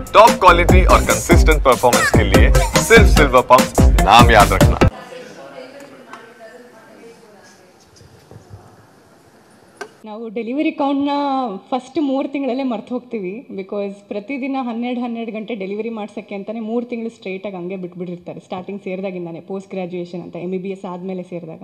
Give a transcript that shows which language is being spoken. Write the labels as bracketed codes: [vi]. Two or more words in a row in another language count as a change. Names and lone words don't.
[en] top quality [hi] और [en] consistent performance [hi] के लिए सिर्फ सिल्वर पंप नाम याद रखना। [kn] ನಾವು [en] delivery countನ first [kn] 3 ತಿಂಗಳಲ್ಲೇ ಮರ್ತು ಹೋಗ್ತೀವಿ. ಬಿಕಾಸ್ ಪ್ರತಿದಿನ 12 ಗಂಟೆ ಡೆಲಿವರಿ ಮಾಡ್ಸೋಕ್ಕೆ ಅಂತಲೇ 3 ತಿಂಗಳು ಸ್ಟ್ರೇಟಾಗಿ ಹಂಗೆ ಬಿಟ್ಬಿಟ್ಟಿರ್ತಾರೆ. ಸ್ಟಾರ್ಟಿಂಗ್ ಸೇರಿದಾಗಿಂದಾನೆ [en] post graduation [kn] ಅಂತ MBBS ಆದಮೇಲೆ ಸೇರಿದಾಗ.